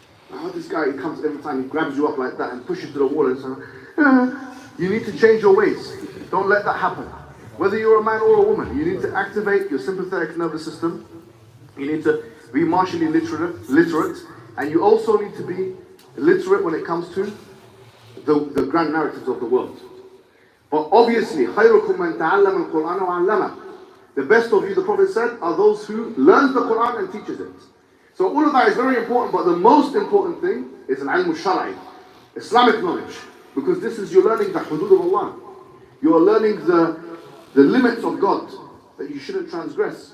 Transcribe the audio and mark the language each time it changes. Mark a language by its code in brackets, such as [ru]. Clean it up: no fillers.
[en] Oh, this guy, he comes every time, he grabs you up like that and pushes you to the wall and so you need to change your ways. Don't let that happen. Whether you're a man or a woman, you need to activate your sympathetic nervous system. You need to be martially literate, and you also need to be literate when it comes to the grand narratives of the world. [ar] But obviously, خَيْرُكُمْ مَنْ تَعَلَّمَ الْقُرْآنَ وَعَلَّمَهُ. [en] The best of you, the Prophet said, are those who learn the Qur'an and teaches it. So all of that is very important, but the most important thing is an ilm al-shar'i, Islamic knowledge. Because this is, you're learning the hudud of Allah. You're learning the limits of God that you shouldn't transgress.